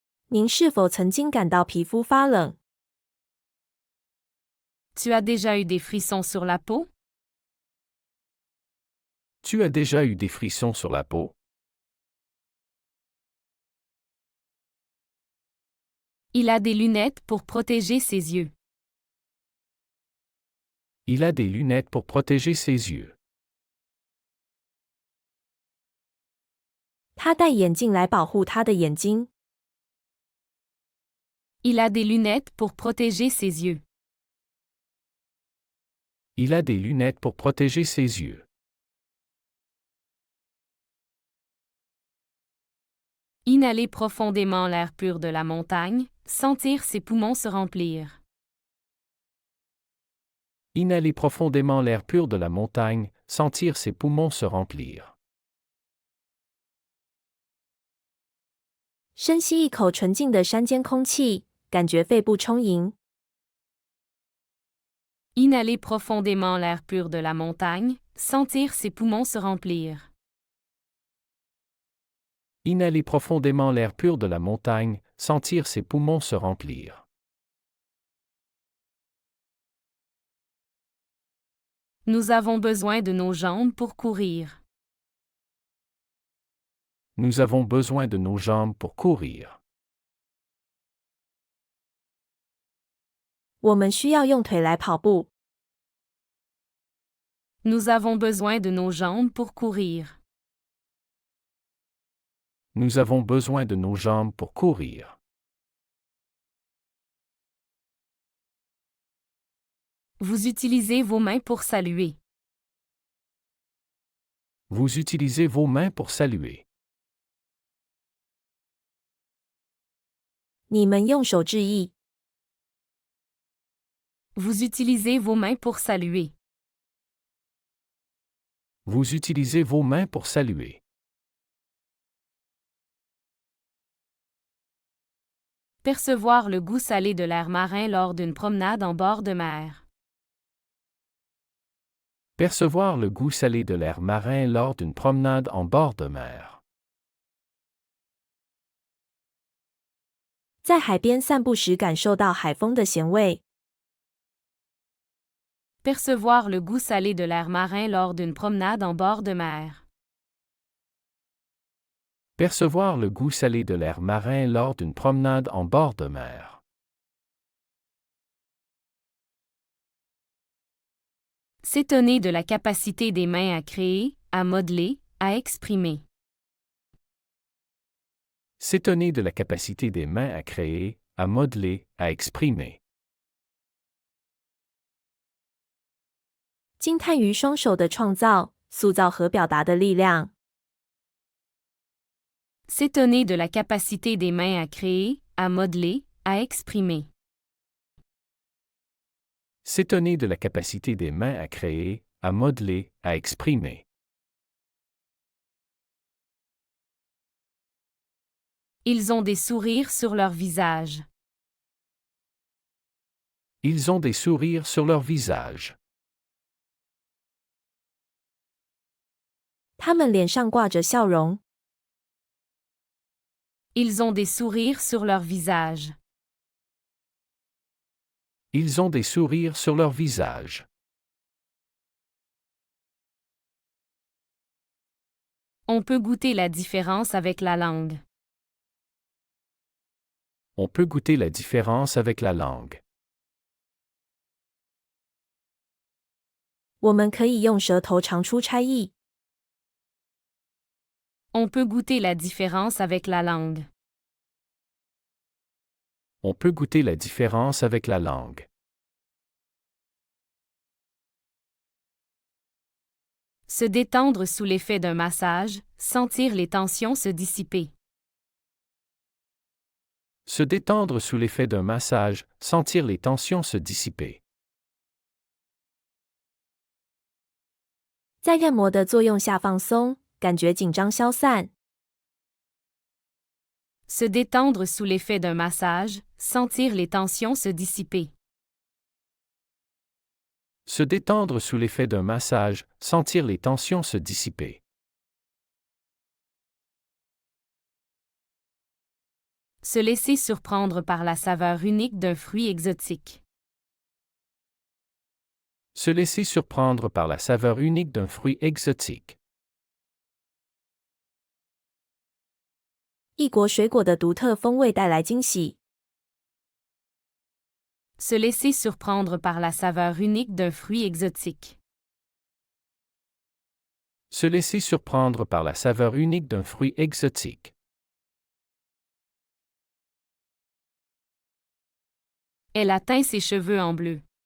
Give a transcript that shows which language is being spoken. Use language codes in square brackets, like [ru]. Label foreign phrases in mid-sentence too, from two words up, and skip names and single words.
[zh] 您是否曾经感到皮肤发冷？ [fr] Tu as déjà eu des frissons sur la peau? Tu as déjà eu des frissons sur la peau? Il a des lunettes pour protéger ses yeux. Il a des lunettes pour protéger ses yeux. [zh] 他戴眼镜来保护他的眼睛。 [fr] Il a des lunettes pour protéger ses yeux. Il a des lunettes pour protéger ses yeux. Inhaler profondément l'air pur de la montagne, sentir ses poumons se remplir. Inhaler profondément l'air pur de la montagne, sentir ses poumons se remplir. [zh] 深吸一口纯净的山间空气，感觉肺部充盈。 [fr] Inhaler profondément l'air pur de la montagne, sentir ses poumons se remplir. Inhaler profondément l'air pur de la montagne, sentir ses poumons se remplir. Nous avons besoin de nos jambes pour courir. Nous avons besoin de nos jambes pour courir. [zh] 我们需要用腿来跑步。 [fr] Nous avons besoin de nos jambes pour courir. Nous avons besoin de nos jambes pour courir. Vous utilisez vos mains pour saluer. Vous utilisez vos mains pour saluer. [zh] 你们用手致意。 [fr] Vous utilisez vos mains pour saluer. Vous utilisez vos mains pour saluer. Percevoir le goût salé de l'air marin lors d'une promenade en bord de mer. Percevoir le goût salé de l'air marin lors d'une promenade en bord de mer. [zh] 在海边散步时感受到海风的咸味。 [fr] Percevoir le goût salé de l'air marin lors d'une promenade en bord de mer. Percevoir le goût salé de l'air marin lors d'une promenade en bord de mer. S'étonner de la capacité des mains à créer, à modeler, à exprimer. S'étonner de la capacité des mains à créer, à modeler, à exprimer. [zh] 惊叹于双手的创造、塑造和表达的力量。 [fr] S'étonner de la capacité des mains à créer, à modeler, à exprimer. S'étonner de la capacité des mains à créer, à modeler, à exprimer. Ils ont des sourires sur leur visage. Ils ont des sourires sur leur visage. [zh] 他们脸上挂着笑容。 [fr] Ils ont des sourires sur leur visage. Ils ont des sourires sur leur visage. On peut goûter la différence avec la langue. On peut goûter la différence avec la langue. [zh] 我们可以用舌头尝出差异。 [fr] On peut goûter la différence avec la langue. On peut goûter la différence avec la langue. Se détendre sous l'effet d'un massage, sentir les tensions se dissiper. Se détendre sous l'effet d'un massage, sentir les tensions se dissiper. [zh] 在按摩的作用下放松，感觉紧张消散。 [fr] Se détendre sous l'effet d'un massage, sentir les tensions se dissiper. Se détendre sous l'effet d'un massage, sentir les tensions se dissiper. Se laisser surprendre par la saveur unique d'un fruit exotique. Se laisser surprendre par la saveur unique d'un fruit exotique. [zh] 异国水果的独特风味带来惊喜。 [fr] Se laisser surprendre par la saveur unique d'un fruit exotique. Se laisser surprendre par la saveur unique d'un fruit exotique. Elle a teint ses cheveux en bleu.